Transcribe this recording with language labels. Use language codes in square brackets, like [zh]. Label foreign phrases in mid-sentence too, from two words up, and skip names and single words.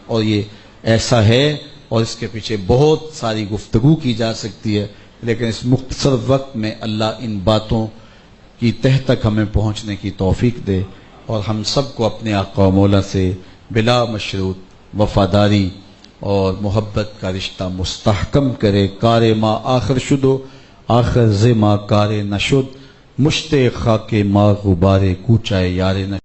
[ur] اور یہ ایسا ہے اور اس کے پیچھے بہت ساری گفتگو کی جا سکتی ہے، لیکن اس مختصر وقت میں اللہ ان باتوں کی تہ تک ہمیں پہنچنے کی توفیق دے اور ہم سب کو اپنے آقا و مولا سے بلا مشروط وفاداری اور محبت کا رشتہ مستحکم کرے. [fa] کار ما آخر شدو آخر ز ما کار نشد، مشت خاک ما غبار کوچائے یار نشد.